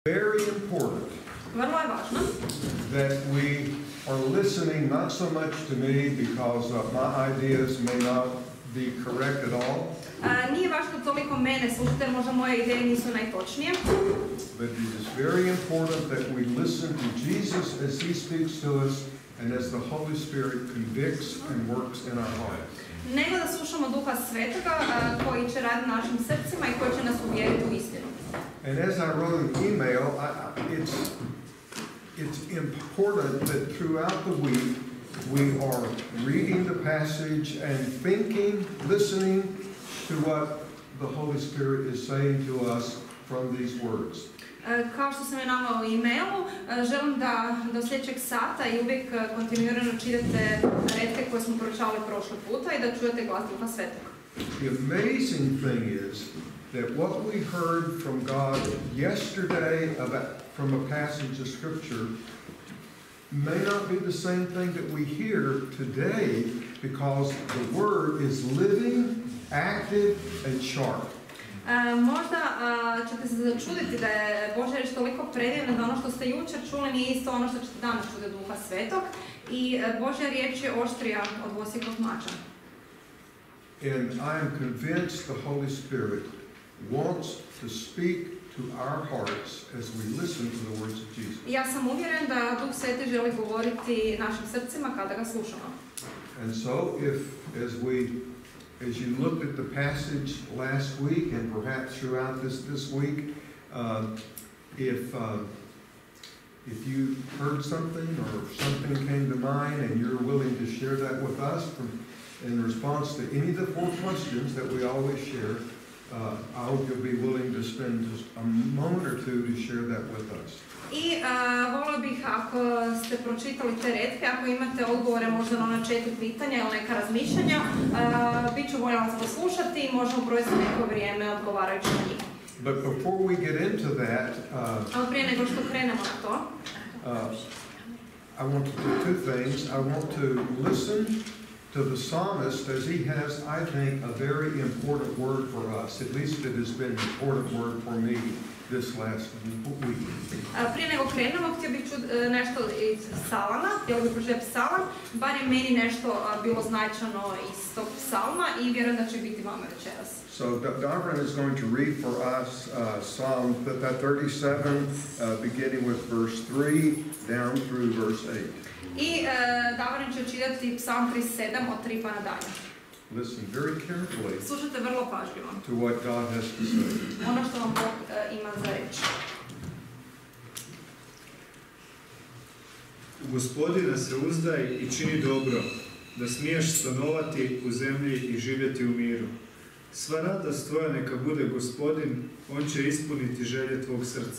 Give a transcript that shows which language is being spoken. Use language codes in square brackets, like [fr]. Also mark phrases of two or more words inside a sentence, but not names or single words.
[en] Very important [hr] Vrlo je važno [en] that we are listening not so much to me because my ideas may not be correct at all. [hr] Nije važno toliko mene slušati jer možda moje ideje nisu najtočnije. [en] But it is very important that we listen to Jesus as he speaks to us and as the Holy Spirit convicts and works in our hearts. [hr] Nego da slušamo Duha Svetoga koji će raditi našim srcima i koji će nas uvjeriti u istinu. [en] And as I wrote an email, it's important that throughout the week we are reading the passage and thinking, listening to what the Holy Spirit is saying to us from these words. [hr] Kao što sam je navela u e-mailu, želim da do sljedećeg sata i uvijek kontinuirano čitate retke koje smo proučavali prošle puta i da čujete glas Duha Svetoga. [en] The amazing thing is that what we heard from God yesterday from a passage of Scripture may not be the same thing that we hear today because the Word is living, active, and sharp. [hr] Možda ćete se začuditi da je Božja riječ toliko predivna da ono što ste jučer čuli nije isto ono što ćete danas čuti od Duha Svetog i Božja riječ je oštrija od dvosjekog mača. [en] And I am convinced the Holy Spirit wants to speak to our hearts as we listen to the words of Jesus. [hr] Ja sam uvjeren da Duh Sveti želi govoriti našim srcima kada ga slušamo. [en] And so as you looked at the passage last week and perhaps throughout this week, if you heard something or something came to mind and you're willing to share that with us in response to any of the 4 questions that we always share, I hope you'll be willing to spend just a moment or two to share that with us. [hr] I volio bih ako ste pročitali te retke, ako imate odgovore možda na ona 4 pitanja ili neka razmišljanja, bit ću voljela vas poslušati i možemo provesti neko vrijeme odgovarajući na njih. [en] But before we get into that, [hr] ali prije nego što krenemo na to, [en] I want to do 2 things. I want to listen to the psalmist as he has, I think, a very important word for us. At least it has been an important word for me this last week. [hr] Prije nego krenemo, htio bih čuti nešto iz psalma, htio bih pročitati psalam, bar je meni nešto bilo značajno iz tog psalma i vjerujem da će biti vama večeras. [en] So Davron is going to read for us Psalm 37, beginning with verse 3 down through verse 8. [hr] I Davron će čitati psalm 37 od 3 pa nadalje. [en] Listen very carefully. [hr] Slušajte vrlo pažljivo. [en] To what God has to say. [hr] Ono što vam Bog ima za reći. U Gospodina se uzdaj i čini dobro, da smiješ stanovati u zemlji i živjeti u miru. Sva radost tvoja neka bude Gospodin, on će ispuniti želje tvog srca.